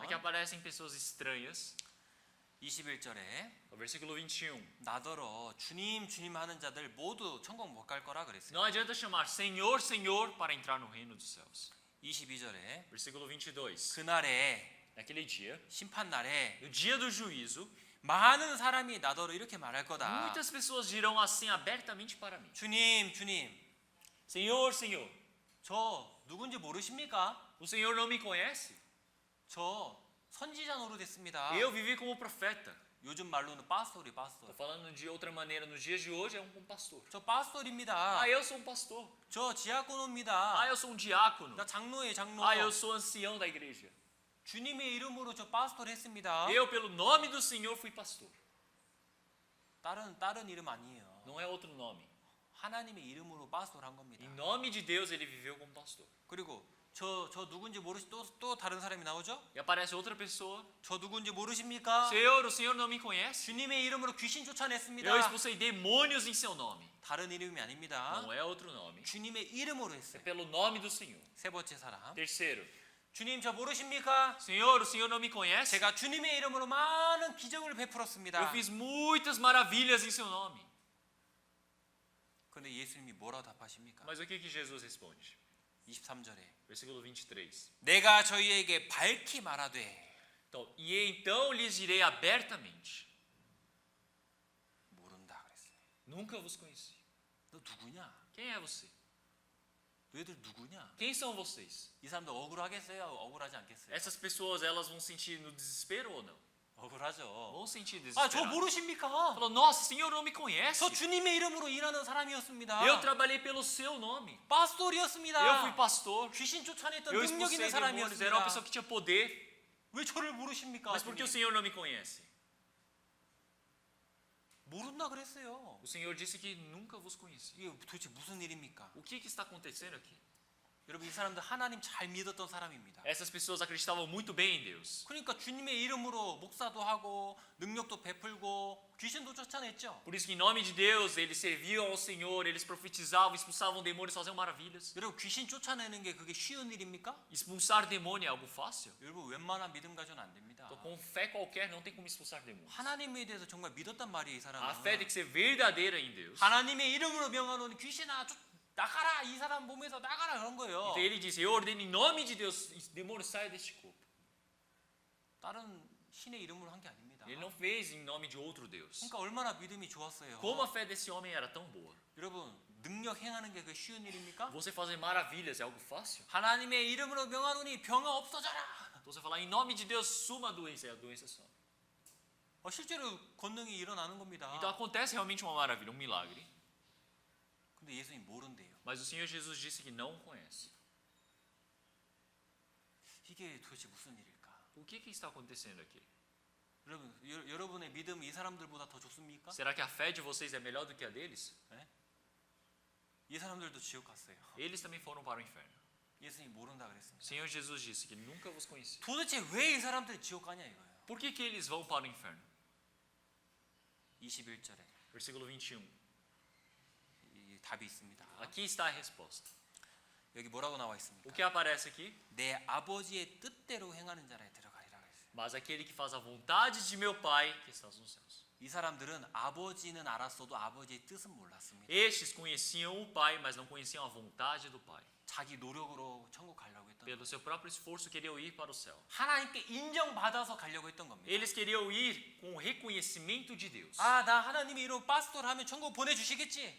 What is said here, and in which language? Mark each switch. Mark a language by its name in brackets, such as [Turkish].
[Portuguese] Aqui aparecem pessoas estranhas. [Korean] 21절에 [Portuguese] No versículo 21. [Korean] 나더러 주님 주님 하는 자들 모두 천국 못 갈 거라 그랬어요. [Portuguese] Não adianta chamar Senhor, Senhor para entrar no reino dos céus. [Korean] 22절에 [Portuguese] Versículo 22. [Korean] 그날에 [Portuguese] Naquele dia, [Korean] 심판 날에 [Portuguese] no dia do juízo, [Korean] 많은 사람이 나더러 이렇게 말할 거다. [Portuguese] muitas pessoas dirão assim abertamente para mim: [Korean] 주님 주님 [Portuguese] Senhor, Senhor, [Korean] 저 누군지 모르십니까? [Portuguese] o Senhor não me conhece? [Korean] 저 선지자 노릇했습니다. [Portuguese] Eu vivi como profeta. [Korean] 요즘 말로는 파스토리 [Portuguese] Estou [Korean] 파스토. [Portuguese] falando de outra maneira, nos dias de hoje é um pastor. [Korean] 저 파스토리입니다. [Portuguese] Ah, eu sou um pastor. [Korean] 저 디아코노입니다. [Portuguese] Ah, eu sou um diácono. [Korean] 나 장로예요 장로. [Portuguese] Ah, eu sou ancião da igreja. [Korean] 주님의 이름으로 저 파스토리 했습니다. [Portuguese] Eu, pelo nome do Senhor, fui pastor. [Korean] 다른 이름 아니에요. [Portuguese] Não é outro nome. [Korean] 하나님의 이름으로 파스토를 한 겁니다. [Portuguese] Em nome de Deus, ele viveu como pastor. [Korean] 그리고 저 누군지 모르시 또 다른 사람이 나오죠? [Portuguese] E aparece outra pessoa: [Korean] 저 누군지 모르십니까? [Portuguese] Senhor, o Senhor não me conhece? [Korean] 주님의 이름으로 귀신 쫓아냈습니다. [Portuguese] Eu expulsei demônios em seu nome. [Korean] 다른 이름이 아닙니다. [Portuguese] Não é outro nome. [Korean] 주님의 이름으로 [Portuguese] É [Korean] 했어요. [Portuguese] pelo nome do Senhor. [Korean] 세 번째 사람. [Portuguese] Terceiro: [Korean] 주님 저 모르십니까? [Portuguese] Senhor, o Senhor não me conhece? [Korean] 제가 주님의 이름으로 많은 기적을 베풀었습니다. [Portuguese] Eu fiz muitas maravilhas em seu nome. [Korean] 그런데 예수님이 뭐라고 답하십니까? [Portuguese] Mas o que Jesus responde? [Korean] 23절에 [Portuguese] Versículo 23. [Korean] 내가 저희에게 밝히 말하되 [Portuguese] Então, e então lhes direi abertamente: [Korean] 모른다 그랬어요. [Portuguese] Nunca vos conheci. [Korean] 너 누구냐? [Portuguese] Quem é você? [Korean] 너희들 누구냐? [Portuguese] Quem são vocês? [Korean] 이 사람들 억울하겠어요? 억울하지 않겠어요? [Portuguese] Essas pessoas, elas vão sentir no desespero ou não? [Korean] 억울하죠. [Portuguese] Vão sentir [Korean] 아, 저 [Portuguese] desespero. [Korean] 모르십니까? [Portuguese] Falou: Nossa, Senhor não me conhece. [Korean] 저 주님의 이름으로 일하는 사람이었습니다. [Portuguese] Eu trabalhei pelo seu nome. [Korean] 파스토리였습니다. [Portuguese] Eu fui pastor. [Korean] 귀신 쫓아냈던 [Portuguese] Eu [Korean] 능력 있는 [Portuguese] expulsei demônios. Era uma pessoa [Korean] 사람이었습니다. [Portuguese] que tinha poder. [Korean] 왜 저를 모르십니까? [Portuguese] Mas por que o [Korean] 주님? [Portuguese] Senhor não me conhece? [Korean] 모른다 그랬어요. [Portuguese] O Senhor disse que nunca vos conheci. [Korean] 이게 도대체 무슨 일입니까? [Portuguese] O que está acontecendo aqui? [Korean] 여러분 이 사람들 하나님 잘 믿었던 사람입니다. [Portuguese] Essas pessoas acreditavam muito bem em Deus. [Korean] 그러니까 주님의 이름으로 목사도 하고 능력도 베풀고 귀신도 쫓아냈죠. [Portuguese] Por isso que em nome de Deus eles serviam ao Senhor, eles profetizavam, expulsavam demônios, faziam maravilhas. [Korean] 여러분 귀신 쫓아내는 게 그게 쉬운 일입니까? [Portuguese] Expulsar demônio é algo fácil? [Korean] 여러분 웬만한 믿음 가져는 안 됩니다. [Portuguese] Então, com fé qualquer não tem como expulsar demônios. [Korean] 하나님에 대해서 정말 믿었단 말이에요, 이 [Portuguese] A fé tem que ser verdadeira em Deus. [Korean] 하나님의 이름으로 명하노니 귀신아 나가라, 이 사람 몸에서 나가라 그런 거예요. [Portuguese] Então ele disse: Eu ordeno em nome de Deus, demônio saia deste corpo. [Korean] 다른 신의 이름으로 한 게 아닙니다. [Portuguese] Ele não fez em nome de outro Deus. [Korean] 그러니까 얼마나 믿음이 좋았어요. [Portuguese] Como a fé desse homem era tão boa. [Korean] 여러분 능력 행하는 게 그 쉬운 일입니까? [Portuguese] Você fazer maravilhas é algo fácil? [Korean] 하나님의 이름으로 명하노니 병아 없어져라. [Portuguese] Então você falar em nome de Deus, suma a doença some. [Korean] 실제로 권능이 일어나는 겁니다. [Portuguese] Então acontece realmente uma maravilha, um milagre. [Korean] 근데 예수님 모른대요. [Portuguese] Mas o Senhor Jesus disse que não conhece. [Korean] 이게 도대체 무슨 일일까? [Portuguese] O que está acontecendo aqui? [Korean] 여러분, 여러분의 믿음이 이 사람들보다 더 좋습니까? [Portuguese] Será que a fé de vocês é melhor do que a deles? [Korean] 네? 이 사람들도 지옥 갔어요. [Portuguese] Eles também foram para o inferno. [Korean] 예수님 모른다 [Portuguese] O [Korean] 그랬습니다. [Portuguese] Senhor Jesus disse que nunca vos conheci. [Korean] 도대체 왜 이 사람들이 지옥 가냐 이거예요. [Portuguese] Por que eles vão para o inferno? [Korean] 21절에 [Portuguese] Versículo 21. [Korean] 이 답이 있습니다. [Portuguese] Aqui está a resposta. [Korean] 여기 뭐라고 나와 [Portuguese] O [Korean] 있습니까? [Portuguese] que aparece aqui? [Korean] 내 아버지의 뜻대로 행하는 자라에 들어가리라 했어요. [Portuguese] Mas aquele que faz a vontade de meu Pai que está nos céus. [Korean] 이 사람들은 아버지는 알았어도 아버지의 뜻은 몰랐습니다. [Portuguese] Estes conheciam o Pai, mas não conheciam a vontade do Pai. [Korean] 자기 노력으로 천국 가려고 했던 [Portuguese] Pelo [Korean] 거예요. [Portuguese] seu próprio esforço queriam ir para o céu. [Korean] 하나님께 인정받아서 가려고 했던 겁니다. [Portuguese] Eles queriam ir com o reconhecimento de Deus. [Korean] 아, 나 하나님이 이런 파스토를 하면 천국 보내주시겠지?